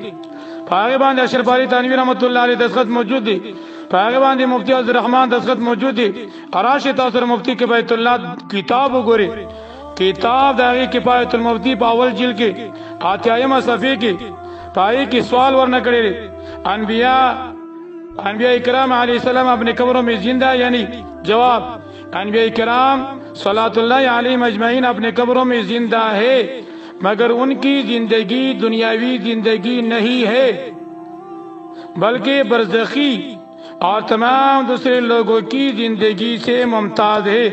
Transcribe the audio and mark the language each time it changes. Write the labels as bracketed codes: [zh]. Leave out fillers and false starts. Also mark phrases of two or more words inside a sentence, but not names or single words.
[ps] هغه باندې اشرف علی تنویر [ar] رحمت الله علیه [ps] دستخط موجود دي. هغه باندې مفتی عبدالرحمن دستخط موجود دي. اراشه تاسو مفتی کفایت الله کتاب وګورئ. کتاب دغه کفایت المفتی په اول جلد کې اتیایمه صفحه کې پای کې سوال ورنه کړی [ur] انبیاء کرام علیہ السلام اپنے قبروں میں زندہ, یعنی جواب انبیاء کرام صلوات اللہ علیہ اجمعین اپنے قبروں میں زندہ ہے, مگر ان کی زندگی دنیاوی زندگی نہیں ہے بلکہ برزخی اور تمام دوسرے لوگوں کی زندگی سے ممتاز ہے.